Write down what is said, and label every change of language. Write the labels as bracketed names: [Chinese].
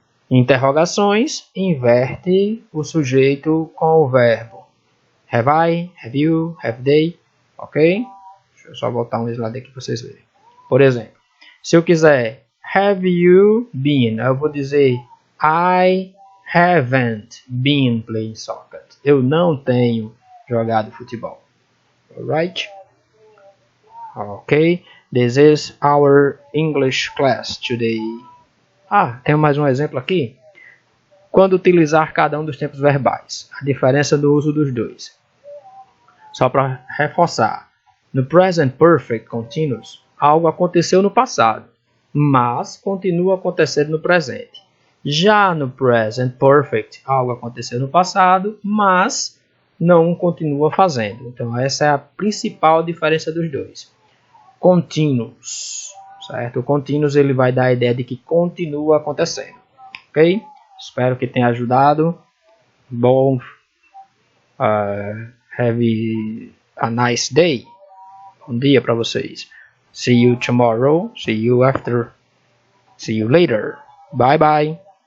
[Portuguese] Interrogações, inverte o sujeito com o verbo. [English] Have I, have you, have they. Ok? [Portuguese] Deixa eu só botar um slide aqui para vocês verem. Por exemplo, se eu quiser have you been, eu vou dizer [English] I haven't been playing soccer. [Portuguese] Eu não tenho jogado futebol. [English] Alright? Ok. This is our English class today. [Portuguese] Tem mais um exemplo aqui. Quando utilizar cada um dos tempos verbais. A diferença do uso dos dois. Só para reforçar. No Present Perfect Continuous, algo aconteceu no passado, mas continua acontecendo no presente. Já no Present Perfect, algo aconteceu no passado, mas não continua fazendo. Então, essa é a principal diferença dos dois. Continuous, certo? O continuous ele vai dar a ideia de que continua acontecendo. Ok? Espero que tenha ajudado. Bom, [English] have a nice day. [Portuguese] Bom dia para vocês. [English] See you tomorrow. See you after. See you later. Bye bye.